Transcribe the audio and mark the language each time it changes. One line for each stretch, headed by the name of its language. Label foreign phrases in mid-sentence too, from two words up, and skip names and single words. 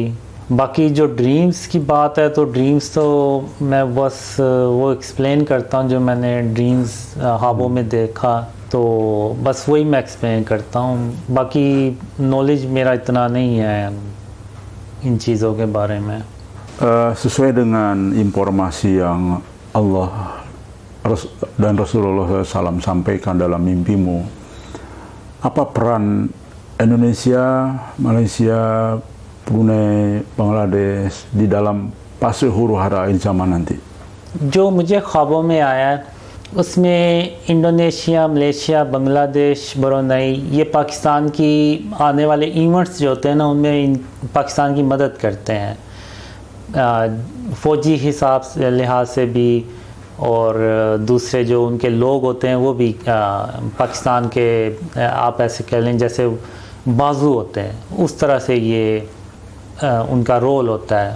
Urdu: باقی جو ڈریمز کی بات ہے، تو ڈریمز تو میں بس وہ ایکسپلین کرتا ہوں جو میں نے ڈریمز خوابوں میں دیکھا، تو بس وہی میں ایکسپلین کرتا ہوں. باقی نالج میرا اتنا نہیں ہے ان چیزوں کے بارے میں.
Indonesian: Sesuai dengan informasi yang Allah dan Rasulullah SAW sampaikan dalam mimpimu, apa peran Indonesia, Malaysia, Brunei, Bangladesh di dalam fase huru hara zaman nanti?
Urdu: جو مجھے خوابوں میں آیا اس میں انڈونیشیا، ملائیشیا، بنگلہ دیش، برونائی، یہ پاکستان کی آنے والے ایونٹس جو ہوتے ہیں نا، ان میں پاکستان کی مدد کرتے ہیں، فوجی حساب سے لحاظ سے بھی، اور دوسرے جو ان کے لوگ ہوتے ہیں وہ بھی پاکستان کے، آپ ایسے کہہ لیں جیسے بازو ہوتے ہیں، اس طرح سے یہ ان کا رول ہوتا ہے.